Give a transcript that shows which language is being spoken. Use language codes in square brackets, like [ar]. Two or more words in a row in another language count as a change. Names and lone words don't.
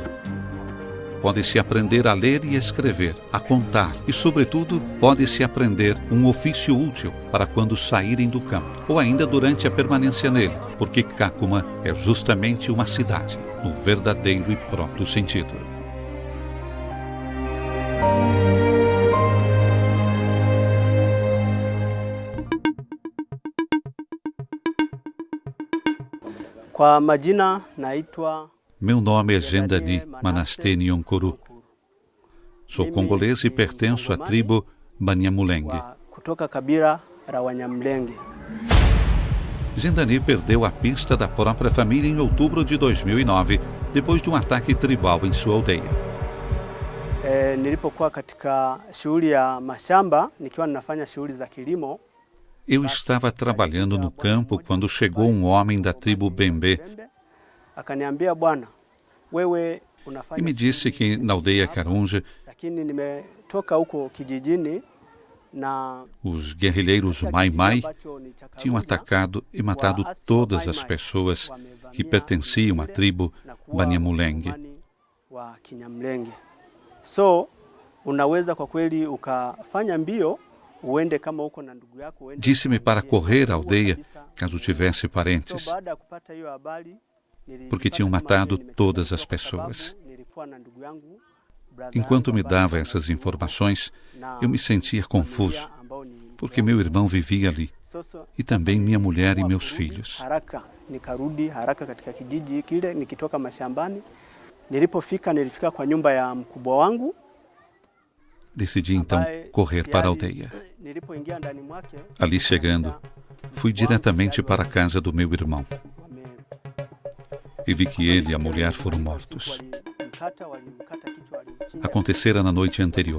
[pt] Pode-se aprender a ler e escrever, a contar e, sobretudo, pode-se aprender um ofício útil para quando saírem do campo, ou ainda durante a permanência nele, porque Kakuma é justamente uma cidade, no verdadeiro e próprio sentido. [sw] Kwa majina naitwa... [pt] Meu nome é Gendani Manaste Nyonkuru. Sou congolês e pertenço à tribo Banyamulenge. [sw] Kutoka kabila la Wanyamulenge. [pt] Gendani perdeu a pista da própria família em outubro de 2009, depois de um ataque tribal em sua aldeia. [sw] Nilipokuwa katika shughuli ya mashamba, nikiwa ninafanya shughuli za kilimo. [pt] Eu estava trabalhando no campo quando chegou um homem da tribo Bembe e me disse que na aldeia Karunja os guerrilheiros Mai Mai tinham atacado e matado todas as pessoas que pertenciam à tribo Banyamulenge. [sw] Unaweza kwa kweli ukafanya mbio. [pt] Disse-me para correr à aldeia, caso tivesse parentes, porque tinham matado todas as pessoas. Enquanto me dava essas informações, eu me sentia confuso, porque meu irmão vivia ali, e também minha mulher e meus filhos. [sw] Nilifika kwa nyumba ya mkubwa wangu. [pt] Decidi então correr para a aldeia. Ali chegando, fui diretamente para a casa do meu irmão e vi que ele e a mulher foram mortos. Acontecera na noite anterior.